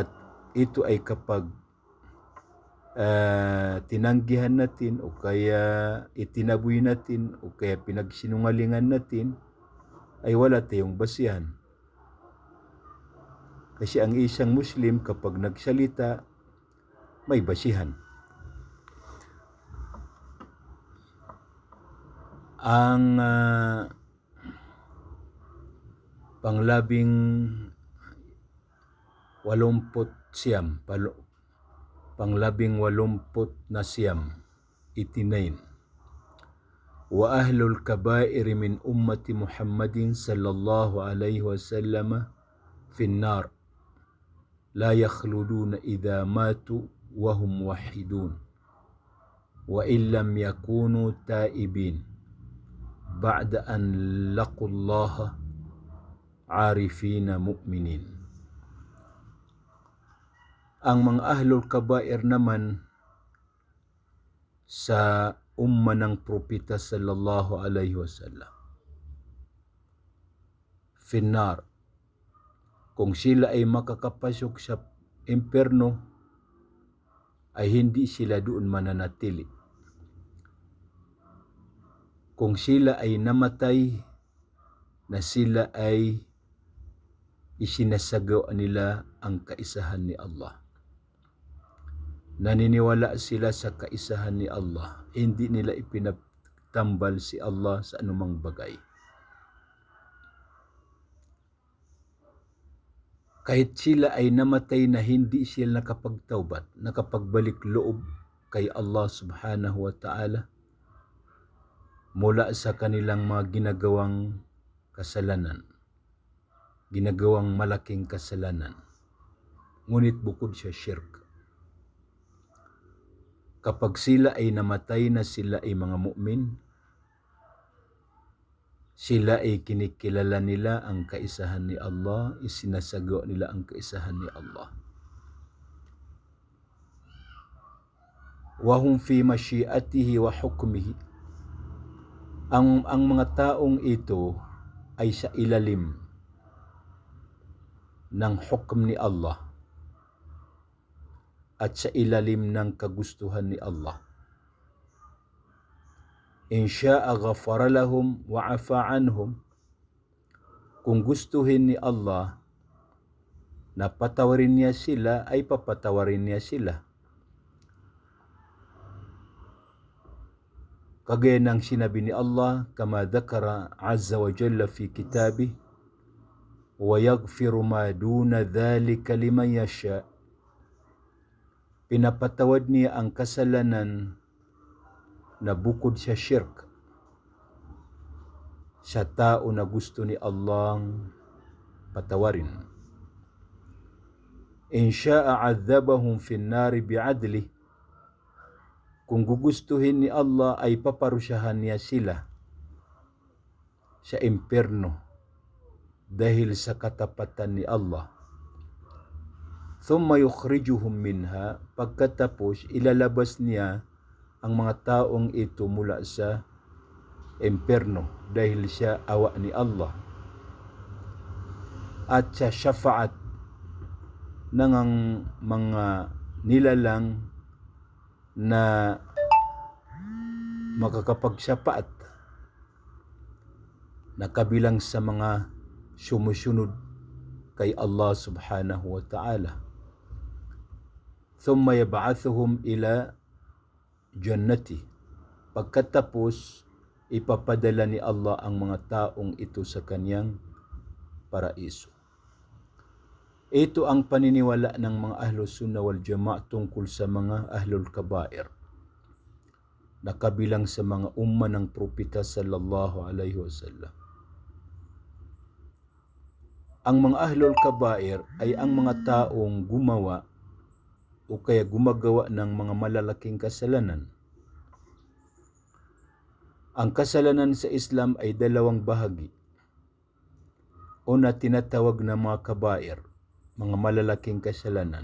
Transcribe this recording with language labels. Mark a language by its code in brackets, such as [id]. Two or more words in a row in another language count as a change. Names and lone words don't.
[tl] At ito ay kapag tinanggihan natin o kaya itinaboy natin o kaya pinagsinungalingan natin, ay wala tayong basihan. Kasi ang isang Muslim kapag nagsalita, may basihan. Ang panglabing 89, panglabing 89, [ar] وأهل الكبائر من أمة محمد صلى الله عليه وسلم في النار لا يخلدون إذا ماتوا وهم موحدون وإن لم يكونوا تائبين بعد أن لقوا الله عارفين مؤمنين. [tl] Ang mga [ar] أهل الكبائر [tl] naman sa umma ng propeta [ar] صلى الله عليه وسلم, [tl] finnar, kung sila ay makakapasok sa impyerno, ay hindi sila doon mananatili. Kung sila ay namatay, na sila ay isinasagawa nila ang kaisahan ni Allah. Naniniwala sila sa kaisahan ni Allah. Hindi nila ipinagtambal si Allah sa anumang bagay. Kahit sila ay namatay na hindi sila nakapagtaubat, nakapagbalik loob kay Allah [ar] سبحانه وتعالى [tl] mula sa kanilang mga ginagawang kasalanan, ginagawang malaking kasalanan, ngunit bukod sa shirk. Kapag sila ay namatay na sila ay mga mu'min, sila ay kinikilala nila ang kaisahan ni Allah, isinasagawa nila ang kaisahan ni Allah. [ar] وهم في مشيئته وحكمه. [tl] Ang mga taong ito ay sa ilalim ng hukom ni Allah at sa ilalim ng kagustuhan ni Allah. [ar] إن شاء غفر لهم وعفا عنهم. [tl] Kung gustuhin ni Allah na patawarin niya sila, ay papatawarin niya sila. Kagaya ng sinabi ni Allah, [ar] كما ذكر عز وجل في كتابه ويغفر ما دون ذلك لمن يشاء. [tl] Pinapatawad niya ang kasalanan na bukod sa shirk sa tao na gusto ni Allah patawarin. [ar] إن شاء عذبهم في النار بعدله. [tl] Kung gugustuhin ni Allah ay paparusyahan niya sila sa impyerno dahil sa katapatan ni Allah. [ar] ثم يخرجهم منها. [tl] Pagkatapos ilalabas niya ang mga taong ito mula sa impyerno dahil siya awa ni Allah at sa syafaat ng mga nilalang na makakapagsapaat na kabilang sa mga sumusunod kay Allah [ar] سبحانه وتعالى. ثم يبعثهم إلى الجنة. [tl] Pagkatapos ipapadala ni Allah ang mga taong ito sa kanyang paraiso. Ito ang paniniwala ng mga [ar] أهل السنة والجماعة' [tl] tungkol sa mga [ar] أهل الكبائر [tl] na kabilang sa mga umma ng propeta [ar] صلى الله عليه وسلم. [tl] Ang mga [ar] أهل الكبائر [tl] ay ang mga taong gumawa o kaya gumagawa ng mga malalaking kasalanan. Ang kasalanan sa Islam ay dalawang bahagi. Una, tinatawag na mga kabair, mga malalaking kasalanan.